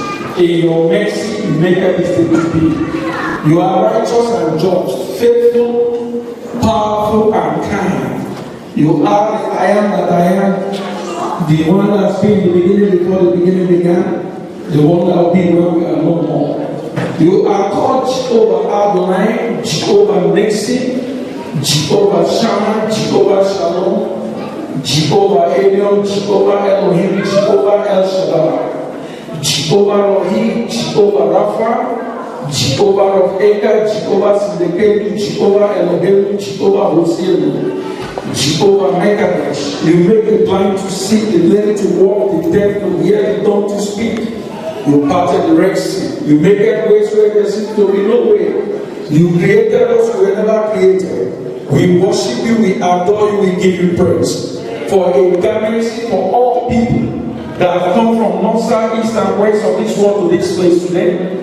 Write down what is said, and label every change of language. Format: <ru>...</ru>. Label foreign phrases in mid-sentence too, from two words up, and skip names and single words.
<en>In your mercy, you make this day to be. You are righteous and just, faithful, powerful, and kind. You are the I am that I am, the one that's been in the beginning before the beginning began, the one that will be when we are no more. You are called Jehovah Adonai, Jehovah Nissi, Jehovah Shammah, Jehovah Shalom, Jehovah Elion, Jehovah Elohim, Jehovah El Shaddai, Jehovah Rohi, Jehovah Rapha, Jehovah Rofeka, Jehovah Siddiqui, Jehovah Elohim, Jehovah Hosea, Jehovah Mekadesh. You make the blind to see, the lame to walk, the deaf to hear, the dumb to speak. You parted the Red Sea. You make ways where there seems to be no way. You created us, we were never created. We worship you, we adore you, we give you praise. For a gathering for all people that have come from north, south, east, and west of this world to this place today.</en>